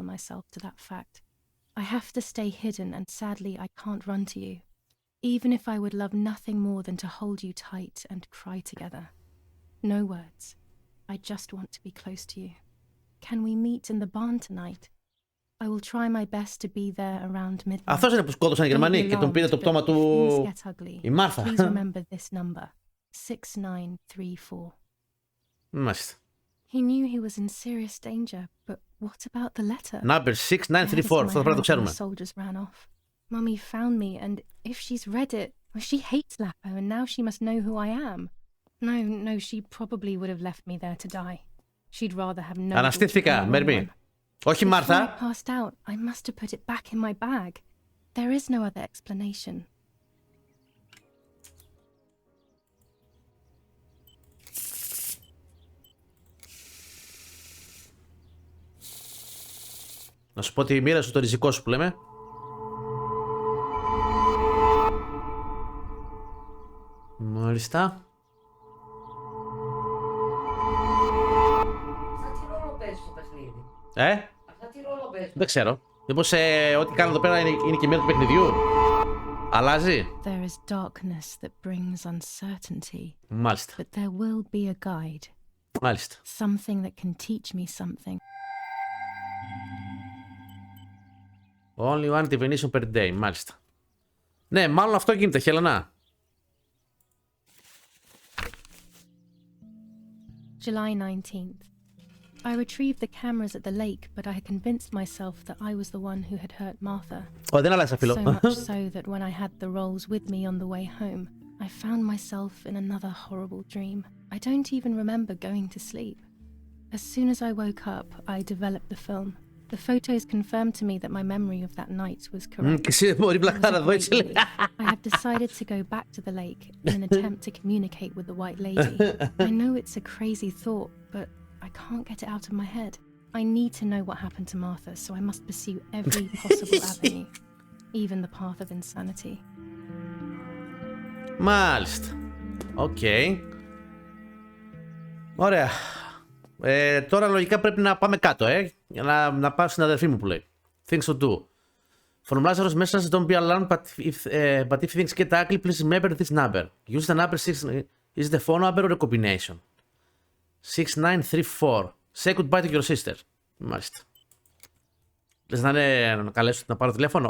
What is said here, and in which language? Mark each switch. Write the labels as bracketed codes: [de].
[en] reconcile myself to that fact. I have to stay hidden and sadly I can't run to you. Even if I would love nothing more than to hold you tight and cry together. No words. I just want to be close to you. Can we meet in the barn tonight? I will try my best to be there around midnight. [el] Αυτός είναι που σκότωσαν οι Γερμανοί και τον πήρε το πτώμα του η Μάρθα. [en] Please remember this number. 6934. [el] Μάλιστα. [en] He knew he was in serious danger, but what about the letter? Number 6934. [el] Αυτό πρέπει να το ξέρουμε. [en] The soldiers ran off. Mummy found me, and if she's read it, well, she hates Lapo, and now she must know who I am. No, she probably would have left me there to die. She'd rather have no. [el] Αναστήθηκα, Μέρμη. Όχι [en] Before I [el] Μάρθα. [en] passed out, I must have put it back in my bag. There is no other explanation. [el] Να σου πω τη μοίρα σου, το ριζικό σου που λέμε. Μάλιστα. Αυτά τι ρόλο παίζει στο παιχνίδι. Αυτά τι ρόλο παίζει. Δεν ξέρω. Μήπως ό,τι κάνω εδώ πέρα είναι και μέρο του παιχνιδιού. Αλλάζει. [en] There is darkness that brings uncertainty, [el] Μάλιστα. [en] but there will be a guide. [el] Μάλιστα. [en] Something that can teach me something. Only one divination per day. [el] Μάλιστα. Ναι, μάλλον αυτό γίνεται, Χέλενα. [en] July 19th. I retrieved the cameras at the lake, but I had convinced myself that I was the one who had hurt Martha. [el] Δεν αλλάζει, φίλο. [en] So much so that when I had the rolls with me on the way home, I found myself in another horrible dream. I don't even remember going to sleep. As soon as I woke up, I developed the film. The photos confirmed to me that my memory of that night was correct. [el] Και εσύ μπορεί [en] It was a [el] πλακάρα εδώ, [en] great [el] έτσι λέει. [en] relief. I have decided to go back to the lake in an attempt to communicate with the white lady. I know it's a crazy thought, but I can't get it out of my head. I need to know what happened to Martha, so I must pursue every possible avenue, even the path of insanity. [el] Μάλιστα. Οκ. Ωραία. Τώρα λογικά πρέπει να πάμε κάτω, για να πάω στην αδερφή μου που λέει. [en] Things to do. From Lazarus message, don't be alarmed, but if things get ugly, please remember this number. Use the number 6. Is it a phone number or a combination? 6934. Say goodbye to your sister. [el] Μάλιστα. Λες να καλέσω να πάρω τηλέφωνο?